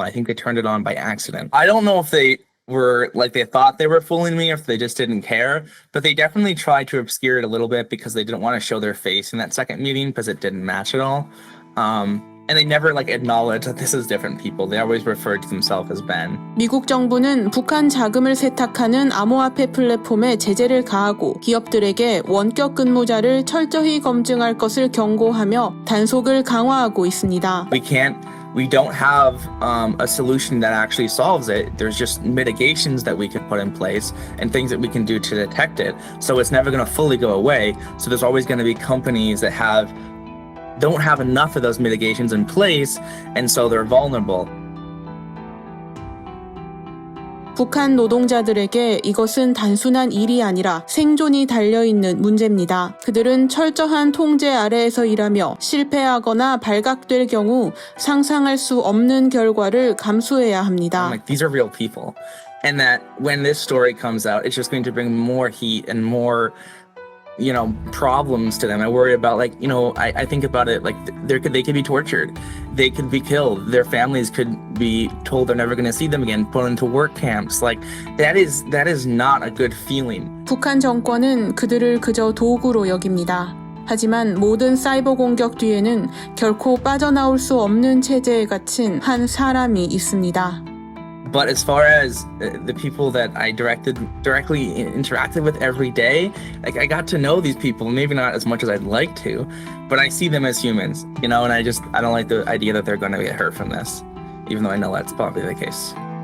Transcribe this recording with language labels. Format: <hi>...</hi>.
<en>I think they turned it on by accident. I don't know if they were like they thought they were fooling me or if they just didn't care, but they definitely tried to obscure it a little bit because they didn't want to show their face in that second meeting because it didn't match at all. And they never like acknowledged that this is different people. They always referred to themselves as Ben.</en> <ko>미국 정부는 북한 자금을 세탁하는 암호화폐 플랫폼에 제재를 가하고 기업들에게 원격 근무자를 철저히 검증할 것을 경고하며 단속을 강화하고 있습니다.</ko> <en>We don't have a solution that actually solves it. There's just mitigations that we can put in place and things that we can do to detect it. So it's never going to fully go away. So there's always going to be companies that don't have enough of those mitigations in place, and so they're vulnerable.</en> <ko>북한 노동자들에게 이것은 단순한 일이 아니라 생존이 달려있는 문제입니다. 그들은 철저한 통제 아래에서 일하며 실패하거나 발각될 경우 상상할 수 없는 결과를 감수해야 합니다.</ko> <en>Like, these are real people. And that when this story comes out, it's just going to bring more heat and more problems to them. I worry about I think about it like they could be tortured, they could be killed, their families could be told they're never going to see them again, put into work camps. Like that is not a good feeling.</en> <ko>북한 정권은 그들을 그저 도구로 여깁니다. 하지만 모든 사이버 공격 뒤에는 결코 빠져나올 수 없는 체제에 갇힌 한 사람이 있습니다.</ko> <en>But as far as the people that I directly interacted with every day, like I got to know these people, maybe not as much as I'd like to, but I see them as humans, and I don't like the idea that they're going to get hurt from this, even though I know that's probably the case.</en>